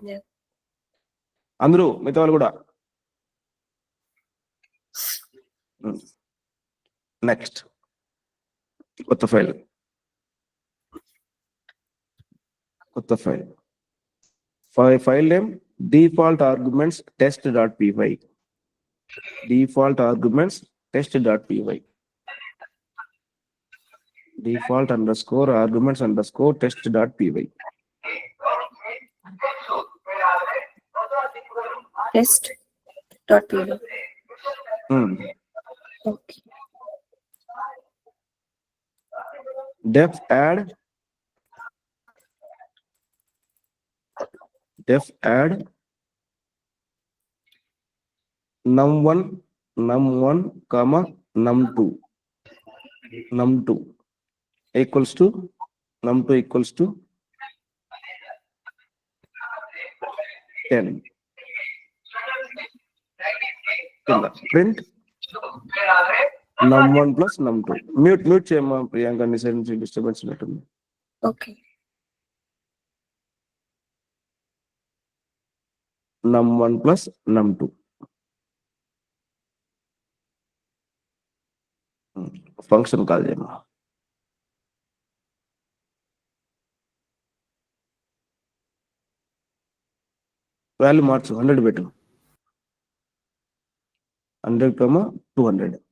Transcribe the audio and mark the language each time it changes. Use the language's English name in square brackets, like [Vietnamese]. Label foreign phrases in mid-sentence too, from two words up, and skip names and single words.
[Telugu] అందరూ మిగతా వాళ్ళు కూడా. నెక్స్ట్ కొత్త [English] file file name default arguments test.py. default arguments test.py. default underscore arguments underscore test.py. test.py. Okay. def add num1 comma num2 equals to num2 equals to 10. print num1 plus num2. [Telugu] mute చేయమ్మా ప్రియాంక, నీ సైడ్ నుంచి డిస్టర్బెన్స్ ఉన్నట్టుంది. [English] ఓకే. num1 plus num2. function call [Telugu] చేయమ్మా. వాల్యూ మార్చు, 100 పెట్టు, 100, 200.